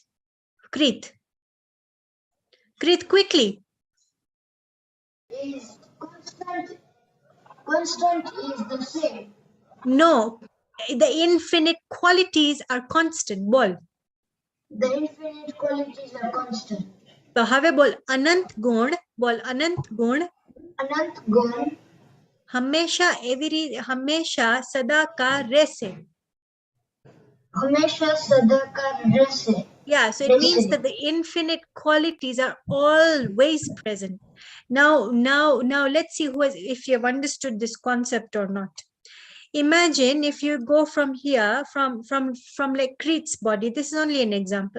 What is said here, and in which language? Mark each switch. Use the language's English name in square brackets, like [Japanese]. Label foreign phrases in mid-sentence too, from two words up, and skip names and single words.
[English] Krit, quickly. Is constant. Constant is the same. No, the infinite qualities are constant. Bol. The infinite qualities are constant. [Gujarati] So હવે બોલ અનંત ગુણ. બોલ અનંત ગુણ. અનંત ગુણ. હમેશા સદા કા રહેશે. હમેશા સદા કા રહેશે. [English] Yeah, so it means that the infinite qualities are always present. Now let's see if you have understood this concept or not. Imagine if you go from here, from like Krit's body. This is only an example.